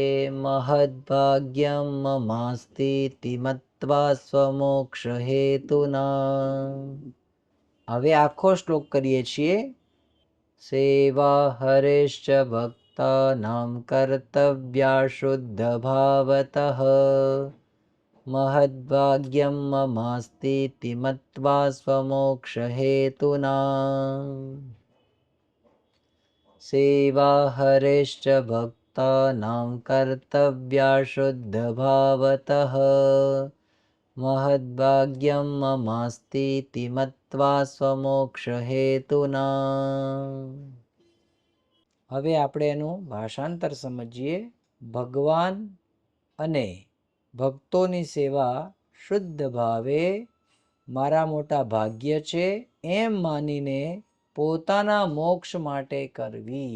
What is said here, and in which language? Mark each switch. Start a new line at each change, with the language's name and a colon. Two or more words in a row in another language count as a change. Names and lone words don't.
Sanskrit: મહદ્ભાગ્યમ મમાસ્તીતિ મત્વા સ્વમોક્ષ હેતુના.
Gujarati: હવે આખો શ્લોક કરીએ છીએ.
Sanskrit: સેવા હરેશ્ચ ભક્તાનામ કર્તવ્યા શુદ્ધ ભાવતઃ, महद्भाग्यं ममास्तीति मत्वा स्वमोक्षहेतुना सेवा हरेश्च भक्तानां कर्तव्या शुद्धभावतः महद्भाग्यं ममास्तीति મત્વા સ્વમોક્ષહેતુના.
Gujarati: હવે આપણે એનું ભાષાંતર સમજીએ. ભગવાન અને ભક્તોની સેવા શુદ્ધ ભાવે મારા મોટા ભાગ્ય છે એમ માનીને પોતાના મોક્ષ માટે કરવી.